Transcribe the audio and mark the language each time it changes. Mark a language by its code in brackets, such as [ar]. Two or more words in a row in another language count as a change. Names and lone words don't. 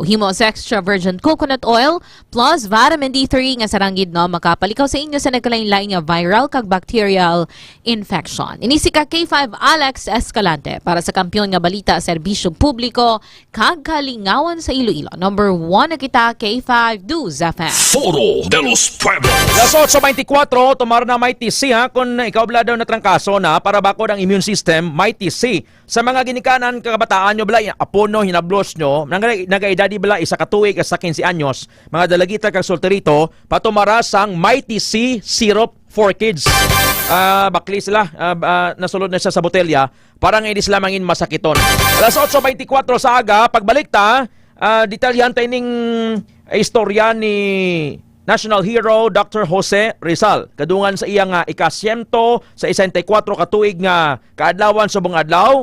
[hil] Himos [en] extra virgin coconut oil plus vitamin D3 [hil] nga saranggid no makapalikaw sa inyo sa nagkalain-lain nga viral kag [en] bacterial infection. [hil] Inisi ka K5 Alex Escalante para sa kampiyon nga balita serbisyo publiko kag kalingawan sa Iloilo. Number 1 na kita K5 News FM. Foro de los Pueblos. Las 8:24, tumara na may TC ha, kung ikaw bala daw na trangkaso na para bakod ang immune system, may TC. Sa mga ginikanan kabataan nyo bala, apono, hinablos nyo, nagaedadi bala, isa katuig, sa 15 anyos, mga dalagita kag solterito, patumara sang may TC [en] syrup for kids. [hil] Bakli sila, nasulod na siya sa botelya, parang hindi sila mangin masakiton. Alas 8:24 sa aga, pagbalik ta, detalyan tayo ning istorya ni [en] National Hero [hil] Dr. Jose Rizal. Kadungan sa iyang ika-100 sa 64 katuig nga kaadlawan subong adlaw.